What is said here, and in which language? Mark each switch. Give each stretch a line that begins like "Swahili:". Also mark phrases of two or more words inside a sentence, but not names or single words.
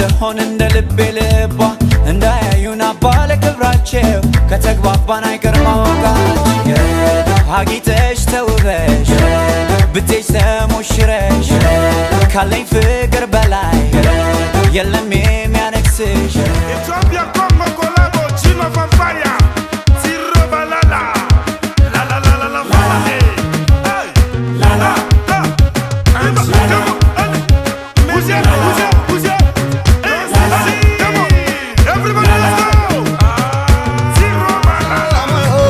Amharic: እንደሆን እንደ ልቤ ልቧ እንዳያዩን አባለ ክብራቸው ከተግባባን አይቀር ማወቃችን አጊጠሽ ተውበሽ ብትሽ ተሞሽረሽ ካለኝ ፍቅር በላይ የለም የሚያነክስሽ Ethiopia Congo Colabo Chino Vampire Zero Balala La la la la la Falade Hey La la
English: Everybody let's go Zero Balala